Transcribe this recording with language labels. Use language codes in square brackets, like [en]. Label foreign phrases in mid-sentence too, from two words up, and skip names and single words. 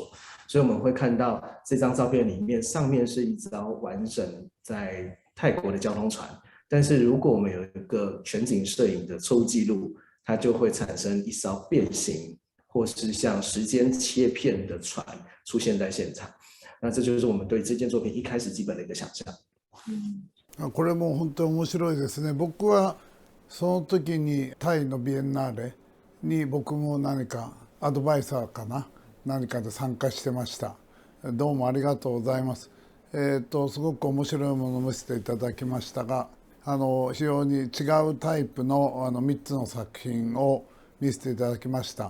[zh] 所以我们会看到这张照片里面，上面是一艘完整在泰国的交通船，但是如果我们有一个全景摄影的错误记录，它就会产生一艘变形或是像时间切片的船出现在现场。那这就是我们对这件作品一开始基本的一个想象。 [ja] これも本当に面白いですね。僕はその時にタイのビエンナーレに僕も何かアドバイザーかな何かで参加してました。どうもありがとうございます。すごく面白いものを見せていただきましたが、非常に違うタイプの3つの作品を見せていただきました。